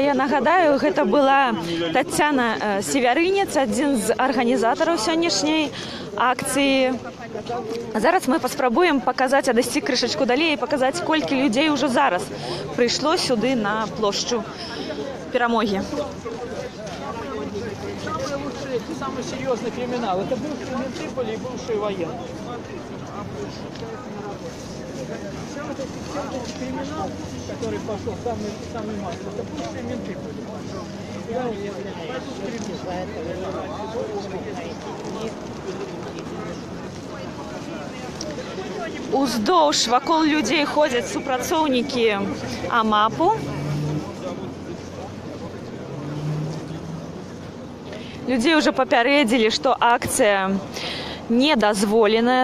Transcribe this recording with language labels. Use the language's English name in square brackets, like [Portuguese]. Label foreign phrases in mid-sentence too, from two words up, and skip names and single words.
[Belarusian] Я нагадаю, гэта была Таццяна Севярынец, адзін з арганізатараў сённяшняй акцыі. Зараз мы паспрабуем паказаць, адысці крышачку далей і паказаць, колькі людзей ўжо зараз прыйшло сюды на плошчу Перамогі. [Russian] Самый серьезный криминал. Это бывшие менты были и бывшие военные. Все вот этот криминал, который пошел, самый массовый, это бывшие менты были. [Belarusian] Уздоўж вакол людзей ходзяць супрацоўнікі АМАПу. Людзей уже папярэдзілі, што акцыя недазволеная.